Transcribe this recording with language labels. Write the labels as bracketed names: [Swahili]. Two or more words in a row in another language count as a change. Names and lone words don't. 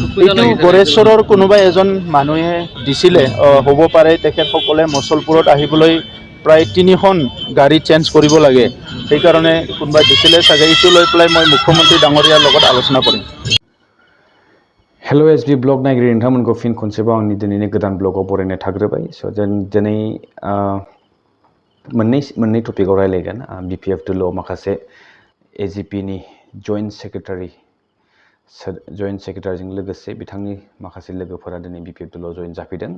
[Assamese] এইটো গৰেশ্বৰৰ কোনোবা এজন মানুহে দিছিলে হ'ব পাৰে তেখেতসকলে মছলপুৰত আহিবলৈ প্ৰায় 3খন গাড়ী চেঞ্জ কৰিব লাগে সেইকাৰণে কোনোবা দিছিলে চাগে এইটো লৈ পেলাই মই মুখ্যমন্ত্ৰী ডাঙৰীয়াৰ লগত আলোচনা কৰিম। [Bodo] हेलो एसबी ब्लग नायगिरि नोंथांमोनखौ फिन खनसेबाव आंनि दिनैनि गोदान ब्लगाव बरायनाय थाग्रोबाय। स' जों दिनै मोननै टपिकआव रायलायगोन। बिपिएफ दोलोआव माखासे एजिपिनि [English] joint secretary [Bodo] लोगोसे बिथांनि माखासे लोगोफोरा दिनै बिपिएफ दोलोआव जइन जाफैदों